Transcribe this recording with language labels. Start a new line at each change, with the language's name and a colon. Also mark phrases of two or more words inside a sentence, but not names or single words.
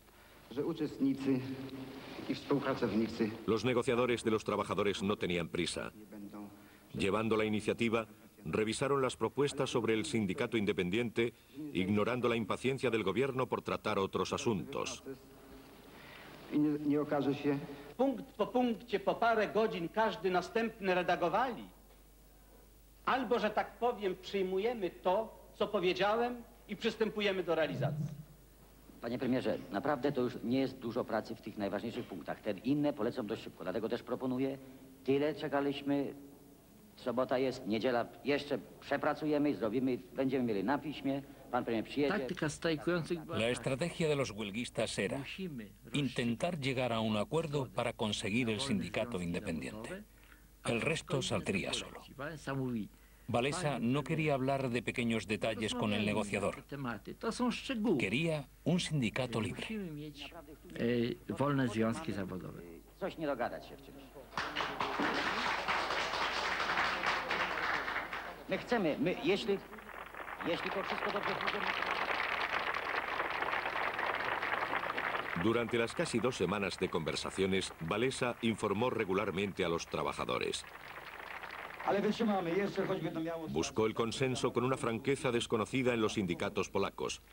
Spanish: Los negociadores de los trabajadores no tenían prisa. Llevando la iniciativa, revisaron las propuestas sobre el sindicato independiente, ignorando la impaciencia del gobierno por tratar otros asuntos.
Polish: Punkt po punkcie po parę godzin każdy następny redagowali. Albo, że tak powiem, przyjmujemy to, co powiedziałem i przystępujemy do realizacji. Panie premierze, naprawdę to już nie jest dużo pracy w tych najważniejszych punktach. Te inne polecą dość szybko, dlatego też proponuję, tyle czekaliśmy, sobota jest, niedziela jeszcze przepracujemy i zrobimy, będziemy mieli na piśmie, pan premier przyjedzie.
Spanish: La estrategia de los huelguistas era intentar llegar a un acuerdo para conseguir el sindicato independiente. El resto saldría solo. Walesa no quería hablar de pequeños detalles con el negociador. Quería un sindicato libre.
Polish: Wolne związki zawodowe. Coś nie dogadać się w czymś. My chcemy, jeśli to wszystko dobrze pójdzie...
Spanish: Durante las casi 2 semanas de conversaciones, Walesa informó regularmente a los trabajadores. Buscó el consenso con una franqueza desconocida en los sindicatos polacos.